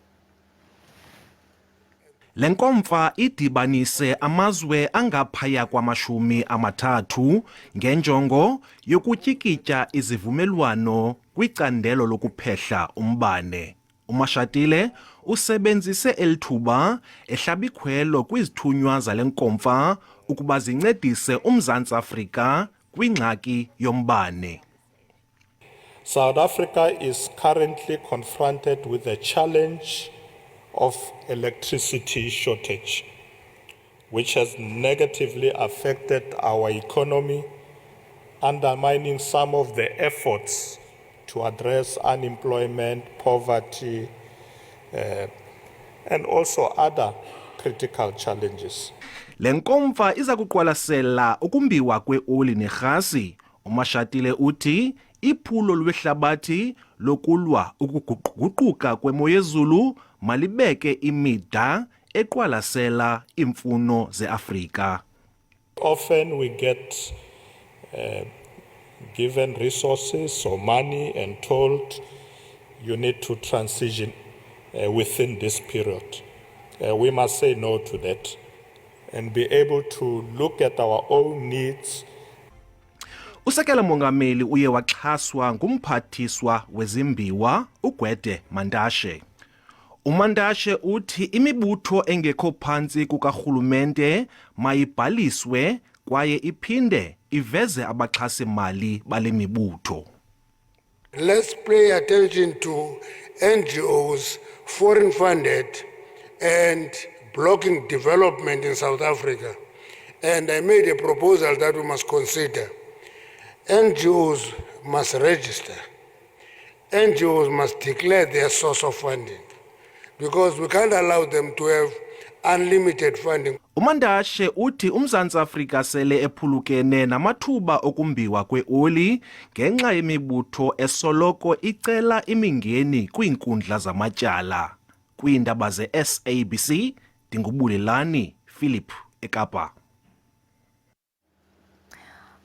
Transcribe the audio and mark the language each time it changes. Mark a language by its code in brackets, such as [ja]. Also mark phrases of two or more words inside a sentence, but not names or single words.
[xh] Lenkomfa idibanise amazwe angaphaya kwama-30 ngenjongo yokutyikitya izivumelwano kwicandelo lokuphehla umbane. uMashatile usebenzise elithuba ehlabikhwelo kwizithunywa zale nkomfa ukuba zincedise uMzantsi Afrika kwingxaki yombane. [en] South Africa is currently confronted with a challenge of electricity shortage, which has negatively affected our economy, undermining some of the efforts to address unemployment, poverty, and also other critical challenges. [xh] Lenkomfa iza kuqwalasela ukumbiwa kweoli nerhasi. uMashatile uthi iphulo lwehlabathi lokulwa ukuguquguquka kwemo yezulu malibeke imida eqwalasela imfuno zeAfrika. [en] Often we get given resources or money and told you need to transition within this period. We must say no to that and be able to look at our own needs. [xh] Usekela Mongameli uye waxhaswa ngumphathiswa wezimbiwa uGwede Mantashe. uMantashe uthi imibutho engekho phantsi kukarhulumente mayibhaliswe kwaye iphinde iveze abaxhasi-mali bale mibutho. [en] Let's pay attention to NGOs, foreign funded, and blocking development in South Africa. And I made a proposal that we must consider. NGOs must register. NGOs must declare their source of funding because we can't allow them to have unlimited funding. [xh] uMantashe uthi uMzantsi Afrika sele ephulukene namathuba okumbiwa kweoli ngenxa yemibutho esoloko icela imingeni kwiinkundla zamatyala. Kwiindaba ze-SABC, Ndingubulelani Philip eKapa.